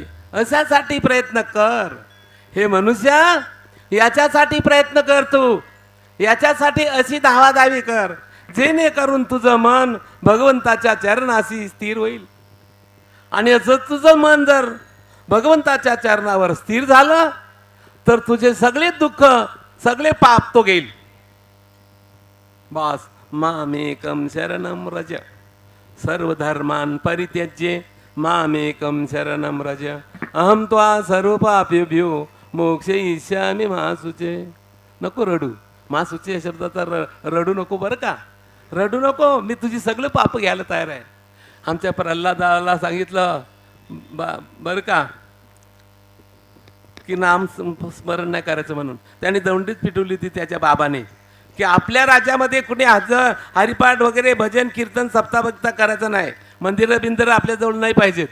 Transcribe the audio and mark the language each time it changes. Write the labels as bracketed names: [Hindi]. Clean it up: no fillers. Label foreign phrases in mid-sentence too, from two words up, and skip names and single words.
[Marathi] अशासाठी प्रयत्न कर हे मनुष्या, याच्यासाठी प्रयत्न कर तू, याच्यासाठी अशी धावा धावी कर जेणेकरून तुझं मन भगवंताच्या चरणाशी स्थिर होईल. आणि असं तुझं मन जर भगवंताच्या चरणावर स्थिर झालं तर तुझे सगळे दुःख, सगळे पाप तो घेईल. [Sanskrit] बस मामेकम शरणम व्रज सर्वधर्मान् परित्यज्य मामेकम शरणम व्रज अहम त्वा सर्व पापेभ्यो मोक्षयिष्यामि मा शुचे. [Marathi] नको रडू, [Sanskrit] मा सुची [Marathi] या शब्दाचा रडू नको बरं का, रडू नको, मी तुझी सगळं पाप घ्यायला तयार आहे. आमच्या प्रल्हादाला सांगितलं बरं का की नाम स्मरण नाही करायचं म्हणून. त्यांनी दंडीत पिटवली होती त्याच्या बाबाने की आपल्या राज्यामध्ये कुणी हरिपाठ वगैरे भजन कीर्तन सप्ताह करायचं नाही, मंदिरं बिंदिरं आपल्याजवळ नाही पाहिजेत.